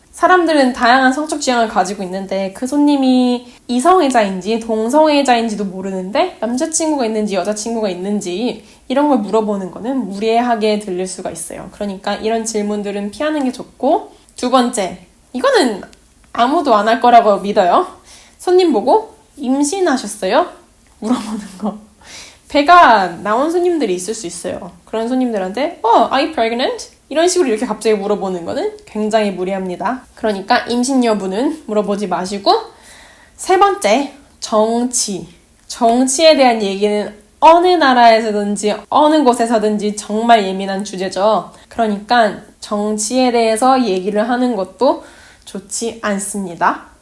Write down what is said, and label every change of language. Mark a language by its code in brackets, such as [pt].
[ko] 사람들은 다양한 성적 취향을 가지고 있는데 그 손님이 이성애자인지 동성애자인지도 모르는데 남자친구가 있는지 여자친구가 있는지 이런 걸 물어보는 거는 무례하게 들릴 수가 있어요. 그러니까 이런 질문들은 피하는 게 좋고, 두 번째, 이거는 아무도 안 할 거라고 믿어요. 손님 보고 임신하셨어요? 물어보는 거. 배가 나온 손님들이 있을 수 있어요. 그런 손님들한테 [en] are you pregnant? [ko] 이런 식으로 이렇게 갑자기 물어보는 거는 굉장히 무리합니다. 그러니까 임신 여부는 물어보지 마시고, 세 번째, 정치. 정치에 대한 얘기는 어느 나라에서든지 어느 곳에서든지 정말 예민한 주제죠. 그러니까 정치에 대해서 얘기를 하는 것도 좋지 않습니다.